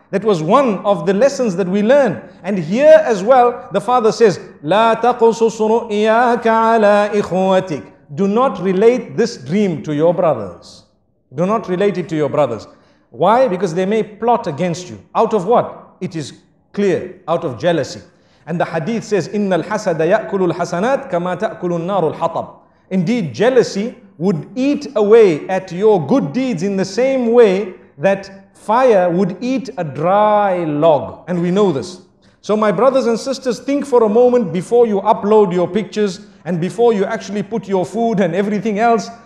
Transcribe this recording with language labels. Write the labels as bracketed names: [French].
[English] That was one of the lessons that we learn. And here as well, the father says, [Arabic] لا تقصص رؤياك على إخوتك. [English] Do not relate this dream to your brothers. Do not relate it to your brothers. Why? Because they may plot against you. Out of what? It is clear, out of jealousy. And the hadith says, [Arabic] إِنَّ الْحَسَدَ يَأْكُلُ الْحَسَنَاتِ كَمَا تَأْكُلُ النَّارُ الْحَطَبِ. [English] Indeed, jealousy would eat away at your good deeds in the same way that fire would eat a dry log. And we know this. So my brothers and sisters, think for a moment before you upload your pictures and before you actually put your food and everything else.